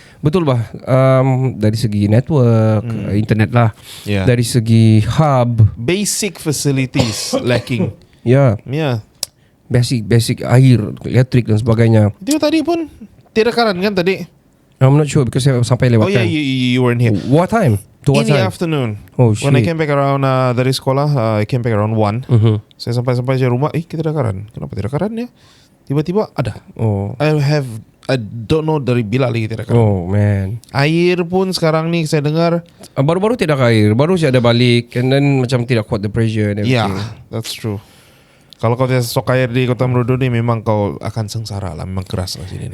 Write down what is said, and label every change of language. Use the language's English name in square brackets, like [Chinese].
[Malay] Betul bah, dari segi network, internet lah, dari segi hub, [English] basic facilities lacking. [Malay] Basic air, elektrik dan sebagainya. Itu tadi pun tiada karan kan tadi? [English] I'm not sure because [Malay] saya sampai lewat. [English] You weren't here. What time? In the afternoon. When I came back around [Malay] dari sekolah, [English] I came back around 1. [Malay] Saya sampai rumah, kita ada karan. Kenapa tidak karan ya? Tiba-tiba ada. [English] I don't know [Malay] dari bila lagi tidak karan. [English] Oh man. [Malay] Air pun sekarang ni saya dengar baru-baru tidak air, baru saja ada balik, [English] and then [Malay] macam tidak kuat [English] the pressure and everything. That's true. [Malay] Kalau kau tidak stok air di Kota Marudu ni, memang kau akan sengsara lah. Memang keras lah sini.